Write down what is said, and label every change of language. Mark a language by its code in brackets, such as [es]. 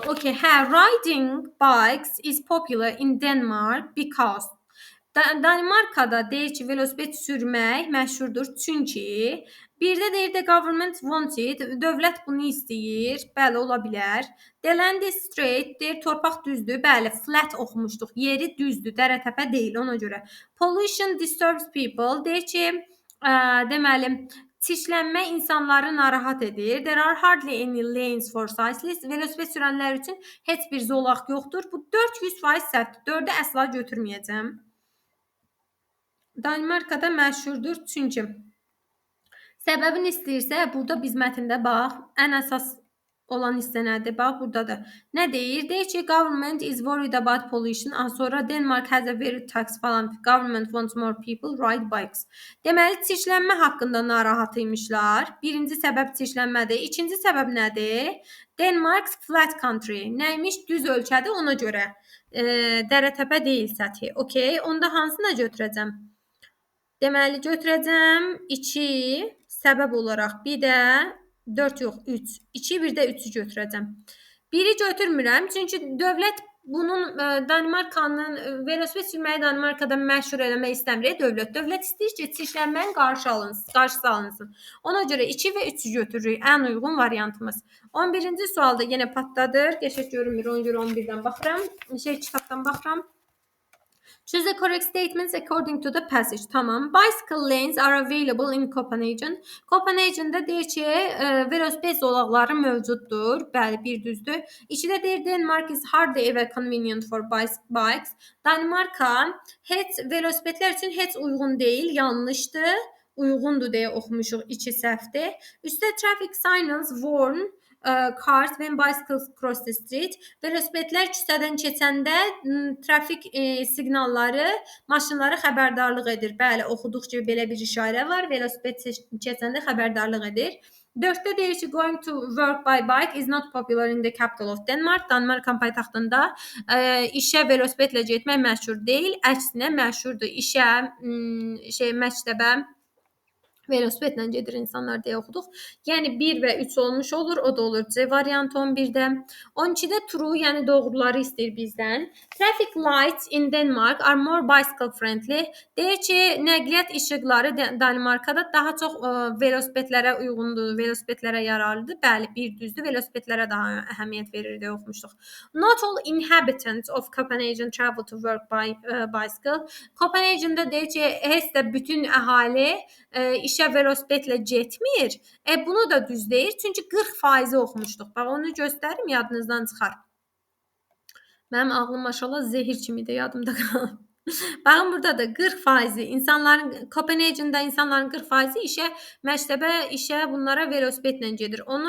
[en] Okay, riding bikes is popular in Denmark because [az] Danimarkada deyir ki, velosiped sürmək məşhurdur çünki bir də deyir [en] the government wanted, [az] dövlət bunu istəyir. Bəli, ola bilər. [en] The land is straight, [az] deyir torpaq düzdür. Bəli, flat oxumuşduq. Yeri düzdür, dərə-təpə deyil ona görə. [en] Pollution disturbs people, [az] deyir ki, deməli çirklənmə insanları narahat edir. [en] There are hardly any lanes for cyclists. [az] Velosiped sürənlər üçün heç bir zolaq yoxdur. Bu 400% səhvdir. 4-ü əsla götürməyəcəm. Danimarkada məşhurdur çünki. Səbəbini istəyirsə, burada biz mətndə bax, ən əsas olan hissə nədir? Bax, burada da. Nə deyir? Deyir ki, [en] government is worried about pollution. Sonra Denmark has a very tax falan. Government wants more people ride bikes. [az] Deməli, çirklənmə haqqında narahat imişlər. Birinci səbəb çirklənmədir. İkinci səbəb nədir? [en] Denmark's flat country. [az] Nəymiş? Düz ölkədir, ona görə. Dərə-təpə deyil səthi. Okay, onda hansını götürəcəm? Deməli, götürəcəm 2 səbəb olaraq, bir də 4 yox, 3. 2, bir də 3-ü götürəcəm. 1-i götürmürəm, çünki dövlət bunun Danimarkanın velosiped sürməyi Danimarkada məşhur eləmək istəmir dövlət. Dövlət istəyir ki, çirklənməyin qarşısı alınsın. Ona görə 2 və 3-ü götürürük. Ən uyğun variantımız. 11-ci sualda yenə patladır. Qəşəng görünmür, ona görə 11-dən baxıram. Kitabdan baxıram. [en] Choose the correct statements according to the passage. [az] Tamam. [en] Bicycle lanes are available in Copenhagen. [az] Copenhagen'da deyir ki, velosiped zolaqları mövcuddur. Bəli, bir düzdür. 2-də deyir [en] Denmark is hardly ever convenient for bikes. [az] Danimarka heç velosipedlər üçün heç uyğun deyil, yanlışdır. Uyğundur deyə oxumuşuq, 2 səhvdir. Üstə [en] traffic signals warn cars when bicycles cross the street. [az] Velosipedlər küçədən keçəndə trafik siqnalları maşınları xəbərdarlıq edir. Bəli, oxuduq ki, belə bir işarə var. Velosiped keçəndə xəbərdarlıq edir. 4-də deyir ki, [en] going to work by bike is not popular in the capital of Denmark. [az] Danimarkan paytaxtında işə velosipedlə getmək məşhur deyil. Əksinə məşhurdur. İşə, məktəbə velosipedlə gedir insanlar deyə oxuduq. Yəni 1 və 3 olmuş olur. O da olur C variantı 11-də. 12-də true, yəni doğruları istəyir bizdən. [en] Traffic lights in Denmark are more bicycle friendly. [az] Deyir ki, nəqliyyat işıqları Danimarkada daha çox velosipedlərə uyğundur, velosipedlərə yararlıdır. Bəli, bir düzdür. Velosipedlərə daha əhəmiyyət verir deyə oxumuşduq. [en] Not all inhabitants of Copenhagen travel to work by bicycle. [az] Copenhagen'da deyir ki, heç də bütün əhali işə velosipedlə getmir. Bunu da düz deyir. Çünki 40% oxumuşduq. Bax, onu göstərim, yadınızdan çıxar. Mənim ağlım maşallah zehir kimidir, yadımda qalıb. Baxın, burada da 40% insanların, Copenhagen'da insanların 40% məktəbə, işə bunlara velosipedlə gedir.